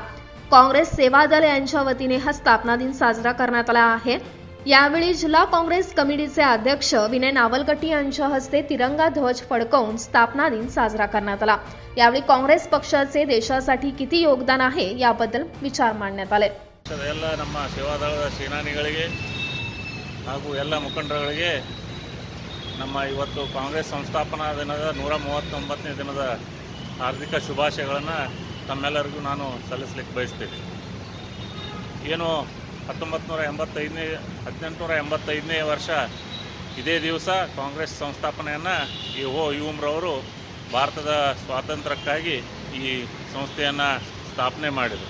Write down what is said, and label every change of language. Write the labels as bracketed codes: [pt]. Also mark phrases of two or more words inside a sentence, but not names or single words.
[mr] काँग्रेस सेवा दल यांच्या वतीने हा स्थापना दिन साजरा करण्यात आला आहे। यावेळी जिल्हा काँग्रेस कमिटीचे अध्यक्ष विनय नावलकटी यांच्या हस्ते तिरंगा ध्वज फडकवून स्थापना दिन साजरा करण्यात आला। यावेळी काँग्रेस पक्षाचे देशासाठी किती योगदान आहे याबद्दल विचार मांडण्यात आले। [kn] ಎಲ್ಲ ನಮ್ಮ ಸೇವಾದಳದ ಸೇನಾನಿಗಳಿಗೆ ಹಾಗೂ ಎಲ್ಲ ಮುಖಂಡರುಗಳಿಗೆ ನಮ್ಮ ಇವತ್ತು ಕಾಂಗ್ರೆಸ್ ಸಂಸ್ಥಾಪನಾ ದಿನದ 139ನೇ ದಿನದ ಹಾರ್ದಿಕ ಶುಭಾಶಯಗಳನ್ನು ತಮ್ಮೆಲ್ಲರಿಗೂ ನಾನು ಸಲ್ಲಿಸಲಿಕ್ಕೆ ಬಯಸ್ತೀನಿ। ಏನು 1885ನೇ ವರ್ಷ ಇದೇ ದಿವಸ ಕಾಂಗ್ರೆಸ್ ಸಂಸ್ಥಾಪನೆಯನ್ನು ಯುವಮ್ರವರು ಭಾರತದ ಸ್ವಾತಂತ್ರ್ಯಕ್ಕಾಗಿ ಈ ಸಂಸ್ಥೆಯನ್ನು ಸ್ಥಾಪನೆ ಮಾಡಿದರು।